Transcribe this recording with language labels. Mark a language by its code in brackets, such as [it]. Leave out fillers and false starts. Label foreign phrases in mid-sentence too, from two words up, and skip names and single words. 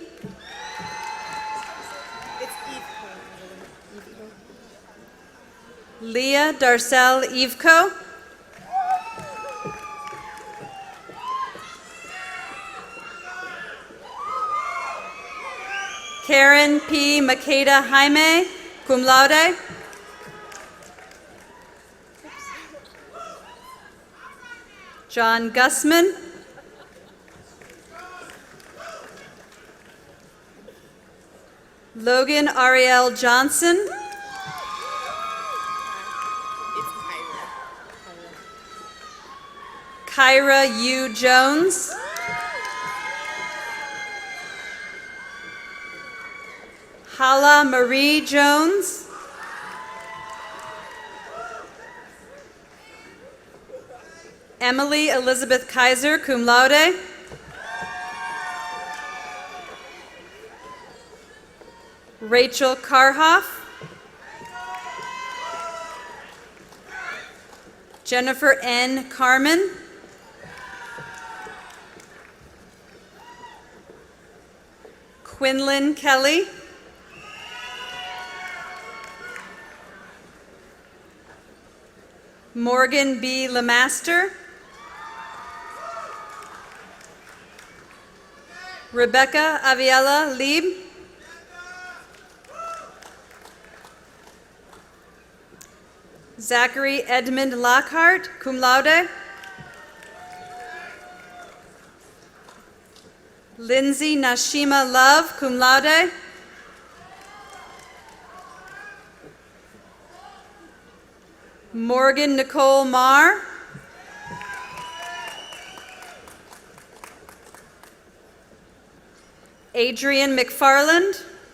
[en] Leah Darcel Evco. Karen P. Makeda Jaime, [la] cum laude. [en] John Gussman. Logan Ariel Johnson. Kyra U. Jones. Hala Marie Jones. Emily Elizabeth Kaiser, [la] cum laude. [en] Rachel Karhoff. Jennifer N. Carmen. Quinlan Kelly. Morgan B. Lemaster. Rebecca Aviela Lieb. Zachary Edmund Lockhart, [la] cum laude. [en] Lindsay Nashima Love, [la] cum laude. [en] Morgan Nicole Marr. Adrian McFarland.